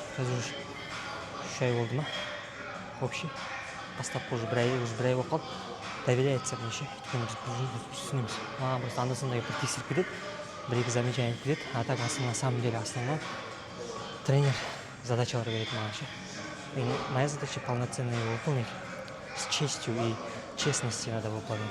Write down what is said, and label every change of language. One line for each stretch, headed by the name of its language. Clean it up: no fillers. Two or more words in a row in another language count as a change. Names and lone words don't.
Kazakh: Қазір уже 3 ай болды ма? Вообще бастапқы уже 1 ай болып қалды.
Russian: Доверяется мне
Kazakh: ше. Өйткені біз түсінеміз. Маған просто анда-санда бір тексеріп кетеді, 1-2 замечание кетеді.
Russian: А так на самом деле основной тренер
Kazakh: задачалар береді маған ше.
Russian: И моя задача полноценно его выполнить с честью и честностью надо выполнять.